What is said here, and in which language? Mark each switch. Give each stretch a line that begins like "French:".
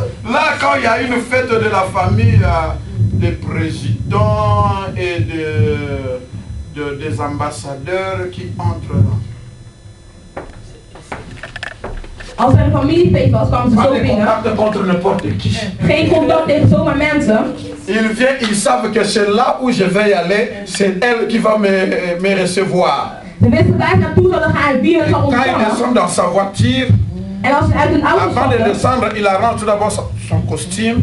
French: Là, quand il y a une fête de la famille, des présidents et des ambassadeurs qui entrent là.
Dutch: Als er een familiefeest was, kwamen ze zo binnen. Geen contact tegen zomaar mensen.
French: Ils viennent, ils savent que c'est là où je vais y aller, c'est elle qui va me recevoir.
Dutch: Ze wisten waar ze naartoe zouden gaan en wie hen zal ontvangen.
French: Quand ils descendent dans sa voiture,
Dutch: en als ze uit hun auto
French: avant de descendre, il arrange tout d'abord son costume.